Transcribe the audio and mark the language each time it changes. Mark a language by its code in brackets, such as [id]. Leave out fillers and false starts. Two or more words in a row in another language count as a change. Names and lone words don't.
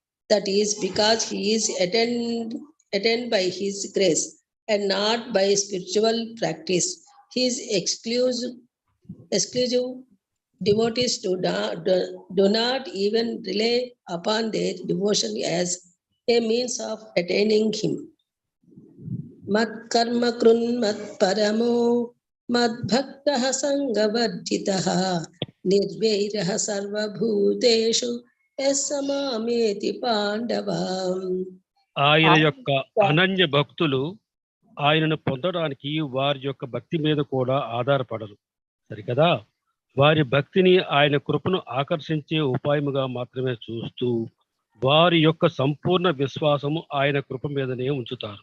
[en] That is because he is attained by his grace. and not by spiritual practice. His exclusive devotees do not even rely upon their devotion as a means of attaining him. [sa] Mat karma krun mat paramo mad bhaktah sangavarjitaha nirvairah sarva bhuteshu yasamameti pandavam. [te] ఆయన యొక్క అనన్య భక్తులు ఆయనను పొందడానికి వారి యొక్క భక్తి మీద కూడా ఆధారపడరు, సరికదా? వారి భక్తిని ఆయన కృపను ఆకర్షించే ఉపాయముగా మాత్రమే చూస్తూ వారి యొక్క సంపూర్ణ విశ్వాసము ఆయన కృప మీదనే ఉంచుతారు.